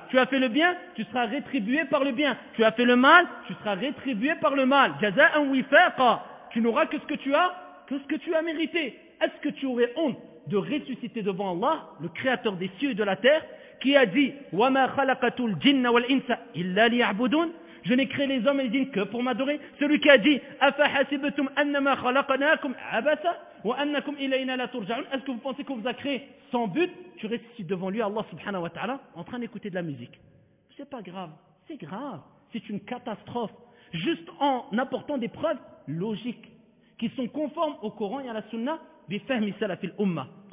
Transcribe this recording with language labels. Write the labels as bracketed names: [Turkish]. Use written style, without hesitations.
[French] Tu as fait le bien, tu seras rétribué par le bien. Tu as fait le mal, tu seras rétribué par le mal. [Arabic] Jaza'an wifaqa. [French] Tu n'auras que ce que tu as mérité. Est-ce que tu aurais honte de ressusciter devant Allah, le créateur des cieux et de la terre, qui a dit [Arabic] وَمَا خَلَقَتُ الْجِنَّ وَالْإِنسَ إِلَّا لِيَعْبُدُونَ, [French] je n'ai créé les hommes et les djinns que pour m'adorer. Celui qui a dit [Arabic] أَفَحَسِبْتُمْ أَنَّمَا خَلَقْنَاكُمْ عَبَثًا وَأَنَّكُمْ إِلَيْنَا لَا تُرْجَعُونَ. [French] Est-ce que vous pensez qu'on vous a créé sans but? Tu ressuscites devant lui, Allah subhanahu wa ta'ala, en train d'écouter de la musique. C'est pas grave, c'est grave, c'est une catastrophe. Juste en apportant des preuves logiques qui sont conformes au Coran et à la Sunna, [Arabic] bifahmi salafil umma.